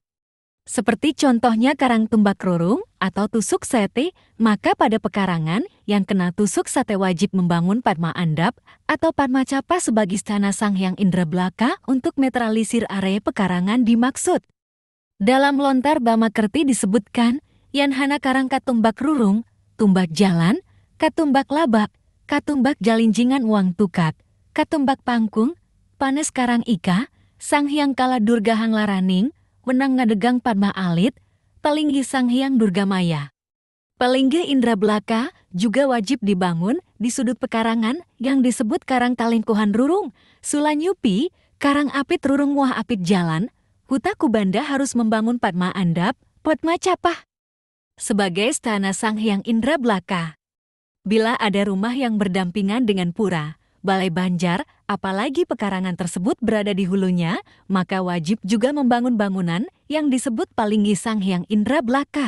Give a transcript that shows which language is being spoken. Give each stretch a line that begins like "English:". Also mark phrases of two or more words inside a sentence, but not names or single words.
Indonesian: Seperti contohnya Karang Tumbak Rurung atau tusuk sate, maka pada pekarangan yang kena tusuk sate wajib membangun Padma Andap atau Padma Capah sebagai stana Sang Hyang Indrablaka untuk netralisir area pekarangan dimaksud. Dalam lontar Bama Kerti disebutkan,
Balinese: Yanhana Karang Katumbak Rurung, Tumbak Jalan, Katumbak Labak, Katumbak Jalinjingan Uang Tukak, Katumbak Pangkung, Panes Karang Ika, Sang Hyang Kala Durga Hang Laraning, Wenang Ngadegang Padma Alit, Palinggi Sang Hyang Durgamaya.
Indonesian: Palinggi Indrablaka juga wajib dibangun di sudut pekarangan yang disebut Karang Talingkuhan Rurung, Sulanyupi, Karang Apit Rurung Wah Apit Jalan, Huta Kubanda harus membangun Padma Andap, Padma Capah sebagai stana Sang Hyang Indrablaka. Bila ada rumah yang berdampingan dengan pura, balai banjar, apalagi pekarangan tersebut berada di hulunya, maka wajib juga membangun bangunan yang disebut Palinggi Sang Hyang Indrablaka.